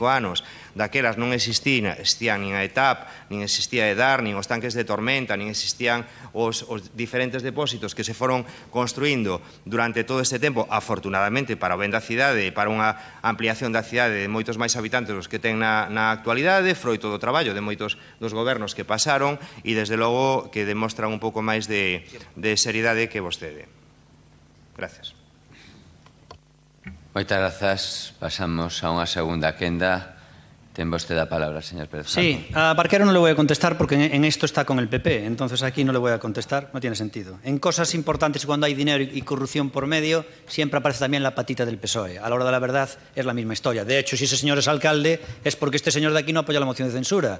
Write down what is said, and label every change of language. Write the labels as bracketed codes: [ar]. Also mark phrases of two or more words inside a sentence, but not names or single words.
[gl] anos, daquelas non existían nin a ETAP, nin existía a EDAR, nin os tanques de tormenta, nin existían os diferentes depósitos que se foron construindo durante todo este tempo, afortunadamente para o ben da cidade e para unha ampliación da cidade de moitos máis habitantes dos que ten na actualidade, froito do traballo de moitos dos gobernos que pasaron e desde logo que demostran un pouco máis de seriedade que vostede. [es] Gracias. [gl] Moitas grazas. Pasamos a unha segunda quenda. Ten vostede a palabra, señor Pérez. [es] Sí, a Barquero no le voy a contestar porque en esto está con el PP, entonces aquí no le voy a contestar, no tiene sentido. En cosas importantes, cuando hay dinero y corrupción por medio, siempre aparece también la patita del PSOE. A la hora de la verdad es la misma historia. De hecho, si ese señor es alcalde, es porque este señor de aquí no apoya la moción de censura.